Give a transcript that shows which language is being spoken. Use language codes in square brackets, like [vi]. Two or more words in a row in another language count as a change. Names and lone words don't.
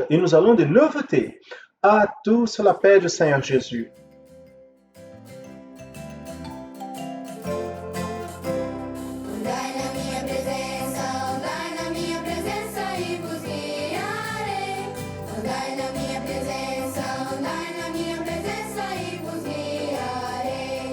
[fr] Et nous allons des nouveautés. À tous la paix du Seigneur Jésus. [pt] Andai na minha presença e vos guiarei. Andai na minha presença e vos guiarei.